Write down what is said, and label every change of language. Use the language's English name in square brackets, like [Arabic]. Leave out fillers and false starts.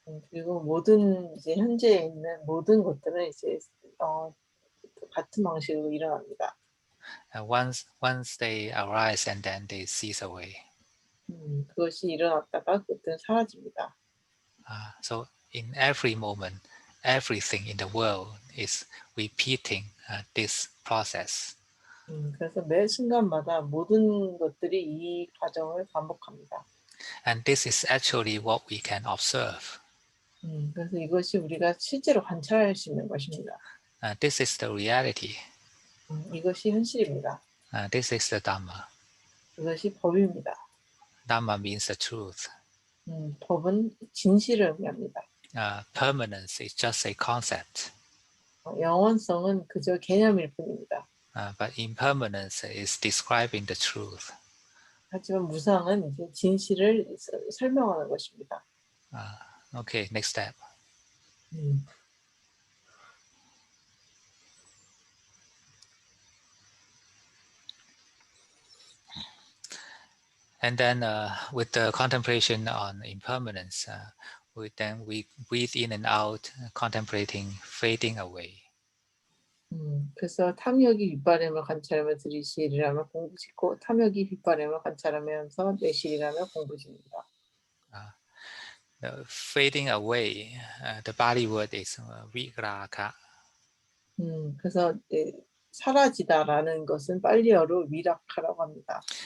[Korean] 그리고 모든 이제 현재에 있는 모든 것들은 이제 같은 방식으로 일어납니다. [English] Once they arise and then they cease away. [Korean] 그것이 일어났다가 그때는 사라집니다. [English] So in every moment, everything in the world is repeating this process. [Korean] 그래서 매 순간마다 모든 것들이 이 과정을 반복합니다. [English] And this is actually what we can observe. [Korean] 그래서 이것이 우리가 실제로 관찰할 수 있는 것입니다. [English] This is the reality. [Korean] 이것이 현실입니다. [English] This is the Dhamma. [Korean] 이것이 법입니다. [English] Dhamma means the truth. [Korean] 법은 진실을 의미합니다. [English] Permanence is just a concept. [Korean] 영원성은 그저 개념일 뿐입니다. [English] But impermanence is describing the truth. [Korean] 하지만 무상은 이제 진실을 설명하는 것입니다. [English] Okay, next step. And then with the contemplation on impermanence, we breathe in and out, contemplating fading away. [Korean] 그래서 탐욕이 빗바람을 관찰하며 들이쉬리라며 공부짓고 탐욕이 빗바람을 관찰하면서 내쉬리라며 공부짓니다. [English] The fading away, the Pali word is vigraka. [Korean] 그래서 사라지다라는 것은 빨리어로 위락하라고 합니다.